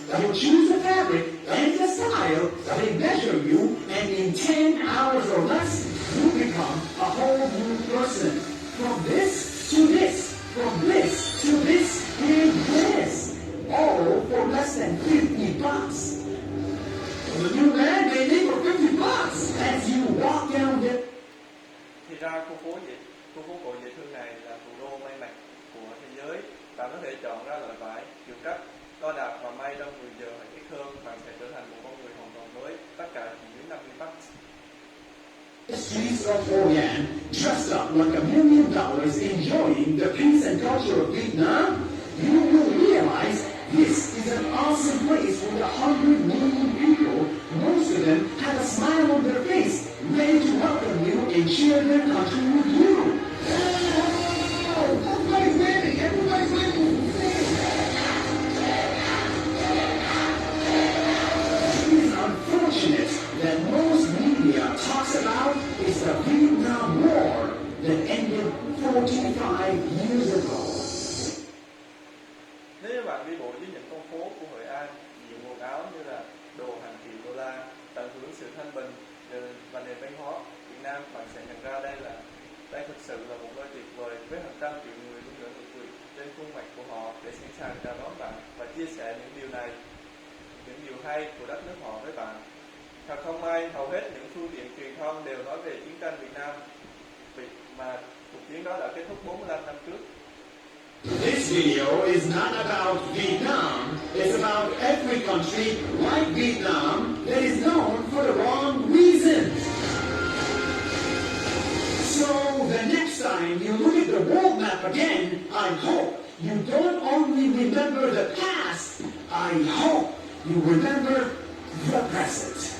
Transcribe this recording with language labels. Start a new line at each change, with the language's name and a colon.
English: You choose the fabric and the style, they measure you, and in 10 hours or less, you become a whole new person. From this to this, from this to this, and this. All for less than $50. The new man may leave for $50 as you walk down the...
Vietnamese: Thì ra khu phố cổ dễ thương này là thủ đô may mặc của thế giới. Bạn có thể chọn ra loại vải, kiểu cắt, đo đạc và may trong 10 giờ hoặc ít hơn. Bạn sẽ trở thành một con người hoàn toàn mới. Tất cả chỉ dưới $50.
English: The streets of Hoi An, dressed up like $1 million, enjoying the peace and culture of Vietnam, you will realize this is an awesome place with 100 million people. Most of them have a smile on their face, ready to welcome you and share their country with you. Oh, everybody's winning! Everybody's winning! It is unfortunate that most media talks about is the Vietnam War that ended 45 years ago.
Vietnamese: Nếu bạn đi bộ dưới những con phố của Hội An, nhiều quần áo như là đồ hàng triệu đô la, tận hưởng sự thanh bình và nền văn hóa Việt Nam, bạn sẽ nhận ra đây thực sự là một nơi tuyệt vời với hàng trăm triệu người luôn nở nụ cười trên khuôn mặt của họ để sẵn sàng chào đón bạn và chia sẻ những điều hay của đất nước họ với bạn. Thật không may, hầu hết những phương tiện truyền thông đều nói về chiến tranh Việt Nam, mà cuộc chiến đó đã kết thúc 45 năm trước.
English: This video is not about Vietnam. It's about every country like Vietnam that is known for the wrong reasons. So the next time you look at the world map again, I hope you don't only remember the past, I hope you remember the present.